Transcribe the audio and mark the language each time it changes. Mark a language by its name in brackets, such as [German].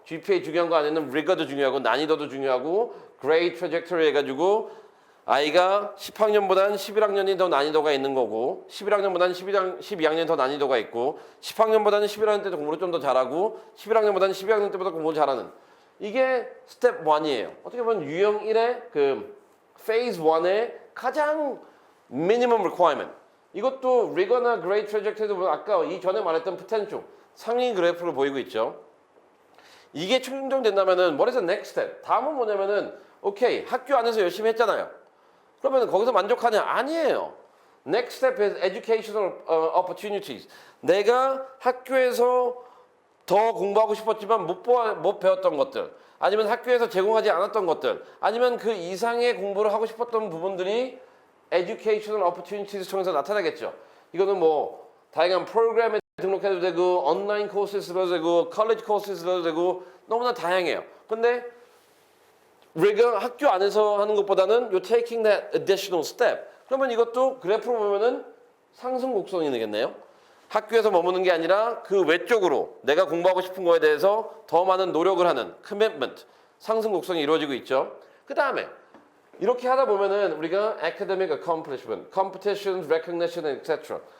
[Korean] GPA 중요한 거 안에는 rigor도 중요하고 난이도도 중요하고 grade trajectory 해가지고 아이가 10학년보다는 11학년이 더 난이도가 있는 거고 11학년보다는 12학년이 더 난이도가 있고 10학년보다는 11학년 때도 공부를 좀 더 잘하고 11학년보다는 12학년 때보다 공부를 잘하는 이게 스텝 1이에요. 어떻게 보면 유형 1의 그 phase 1의 가장 minimum requirement. 이것도 rigor나 grade trajectory도 아까 이전에 말했던 potential 상위 그래프를 보이고 있죠. 이게 충족된다면은 [English] what is the next step? [Korean] 다음은 뭐냐면은 오케이 학교 안에서 열심히 했잖아요. 그러면 거기서 만족하냐? 아니에요. [English] Next step is educational opportunities. [Korean] 내가 학교에서 더 공부하고 싶었지만 못 배웠던 것들, 아니면 학교에서 제공하지 않았던 것들, 아니면 그 이상의 공부를 하고 싶었던 부분들이 educational opportunities 통해서 나타나겠죠. 이거는 뭐 다양한 프로그램에 등록해도 되고, 온라인 코스에서도 되고, 컬리지 코스에서도 되고, 너무나 다양해요. 근데 rigor 학교 안에서 하는 것보다는 [English] you're taking that additional step. [Korean] 그러면 이것도 그래프로 보면은 상승 곡선이 되겠네요. 학교에서 머무는 게 아니라 그 외쪽으로 내가 공부하고 싶은 거에 대해서 더 많은 노력을 하는 commitment, 상승 곡선이 이루어지고 있죠. 그 다음에 이렇게 하다 보면은 우리가 academic accomplishment, competitions, recognition, etc.